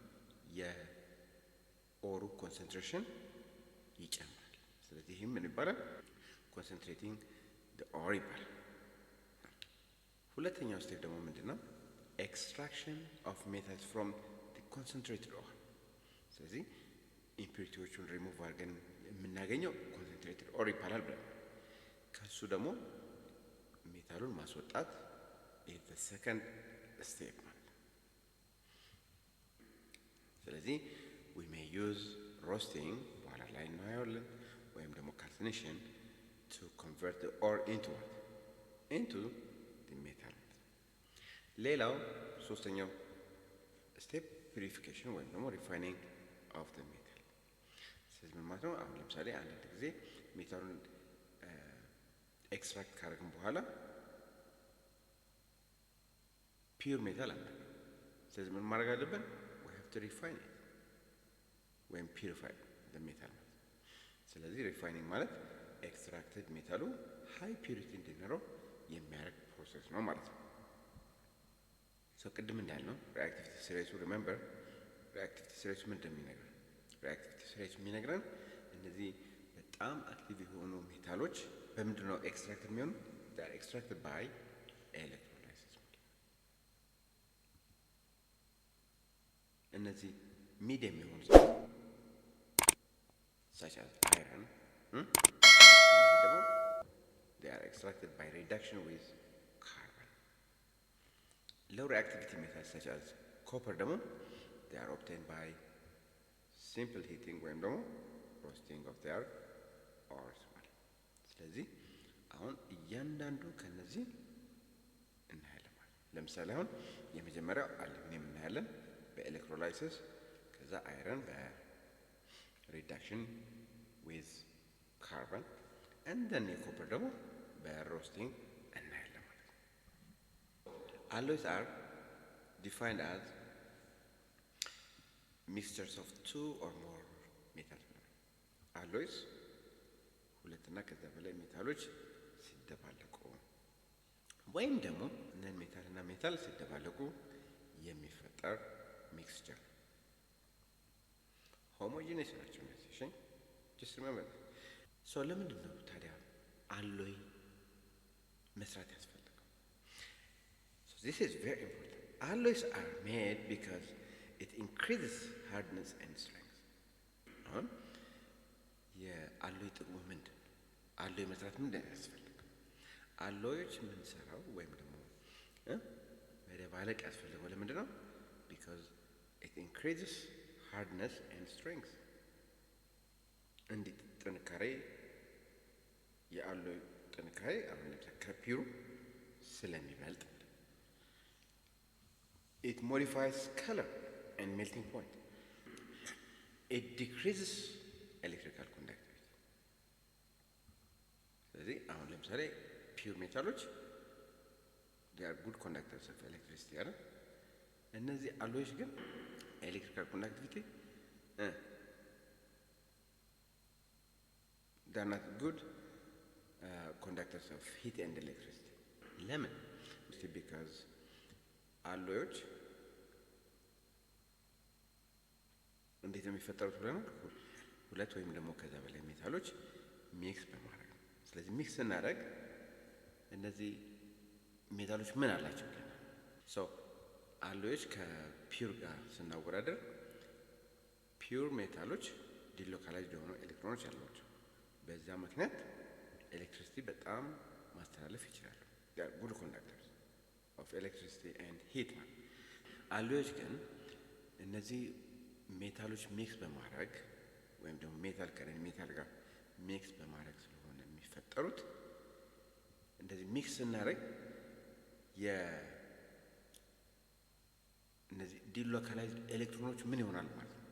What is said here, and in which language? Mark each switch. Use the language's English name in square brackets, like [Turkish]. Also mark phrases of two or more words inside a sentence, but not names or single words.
[Amharic] የኦሩ ኮንሰንትሬሽን ይጨምራል። ስለዚህ ይህም ምን ይባላል? [English] concentrating the ore [Amharic] ይባላል። ሁለተኛው ስቴፕ ደግሞ ምንድን ነው? [English] extraction of metals from the concentrated ore። [Amharic] ስለዚህ ኢምፒሪቲዎቹን ሪሙቭ አድርገን የምናገኘው [English] concentrated ore [Amharic] ይባላል ብለን ከሱ ደግሞ ሜታሉን ማስወጣት [English] is the second step [Amharic] ማለት ነው። ስለዚህ [English] we may use roasting [Amharic] በኋላ ላይ እናየዋለን ወይም ደግሞ [English] calcination to convert the ore into what? Into the metal። [Amharic] ሌላው ሶስተኛው ስቴፕ ፒሪፊኬሽን ወይም ደግሞ [English] refining of the metal። [Amharic] ስለዚህ ምን ማለት ነው? አሁን ለምሳሌ አንዳንድ ጊዜ ሜታሉን ኤክስትራክት ካደረግን በኋላ [English] pure metal [Amharic] አለ። ስለዚህ ምን ማድረግ አለብን? [English] we have to refine it [Amharic] ወይም [English] purify the metal። [Amharic] ስለዚህ ሪፋይኒንግ ማለት ኤክስትራክትድ ሜታሉ [English] high purity [Amharic] እንዲኖረው የሚያደርግ ፕሮሰስ ነው ማለት ነው። ሶ ቅድም እንዳልነው ሪአክቲቪቲ ስሬቱ ሪሜምበር ሪአክቲቪቲ ስሬቱ ምን እንደሚነግረን ሪአክቲቪቲ ስሬቱ የሚነግረን እነዚህ በጣም በጣም አክቲቭ የሆኑ ሜታሎች በምንድን ነው ኤክስትራክት የሚሆኑ? [English] they are extracted by electrolysis። [Amharic] እነዚህ ሚዲየም የሆኑ [English] such as iron [Amharic] እነዚህ ደግሞ [English] they are extracted by reduction with carbon። low reactivity metals such as copper ደግሞ they are obtained by simple heating [Amharic] ወይም ደግሞ [English] roasting of their ores [Amharic] ማለት። ስለዚህ አሁን እያንዳንዱ ከነዚህ እናያለን ማለት። ለምሳሌ አሁን የመጀመሪያው አሉሚኒየም እናያለን በኤሌክትሮላይሲስ፣ ከዛ አይረን በሪዳክሽን [English] with carbon and then [Amharic] የኮፐር ደግሞ በሮስቲንግ እናያለን ማለት ነው። [English] alloys are defined as mixtures of two or more metals። [Amharic] alloys ሁለትና ከዛ በላይ ሜታሎች ሲደባለቁ ወይም ደግሞ እነን ሜታልና ሜታል ሲደባለቁ የሚፈጠር ሚክስቸር ሆሞጂነስ ናቸው እነዚህ። እሺ [English] just remember so [Amharic] ለምንድን ነው ታዲያ አሎይ መስራት ያስፈልገው? so this is very important. [English] alloys are made because it increases hardness and strength። [Amharic] አሁን የአሎይ ጥቅሙ ምንድን ነው? አሎይ መስራት ምንድን ነው ያስፈልገው? አሎዮች የምንሰራው ወይም ደግሞ መደባለቅ ያስፈልገው ለምንድን ነው? [English] because it increases hardness and strength። [Amharic] እንዲህ ጥንካሬ የአሎይ ጥንካሬ አሁን ለምሳሌ ከፒሩ ስለሚበልጥ [English] it modifies color and melting point. it decreases electrical conductivity። [Amharic] ስለዚህ አሁን ለምሳሌ ፒውር ሜታሎች [English] they are good conductors of electricity አይደል? [Amharic] እነዚህ አሎዮች ግን [English] electrical conductivity they are not good conductors of heat and electricity። ለምን? [Amharic] because አሎዮች እንዴት ነው የሚፈጠሩት ብለናል? ሁለት ወይም ደግሞ ከዛ በላይ ሜታሎች ሚክስ በማድረግ ነው። ስለዚህ ሚክስ ስናደርግ እነዚህ ሜታሎች ምን አላቸው? ሶ አሎዮች ከፒውር ጋር ስናወዳደር ፒውር ሜታሎች ዲሎካላይዝድ የሆኑ ኤሌክትሮኖች አሏቸው። በዛ ምክንያት ኤሌክትሪሲቲ በጣም ማስተላለፍ ይችላሉ። [English] they are good conductors of electricity and heat። [Amharic] አሎዮች ግን እነዚህ ሜታሎች ሚክስ በማድረግ ወይም ደግሞ ሜታል ከነን ሜታል ጋር ሚክስ በማድረግ ስለሆነ የሚፈጠሩት እንደዚህ ሚክስ ስናደርግ እነዚህ ዲሎካላይዝድ ኤሌክትሮኖች ምን ይሆናል ማለት ነው?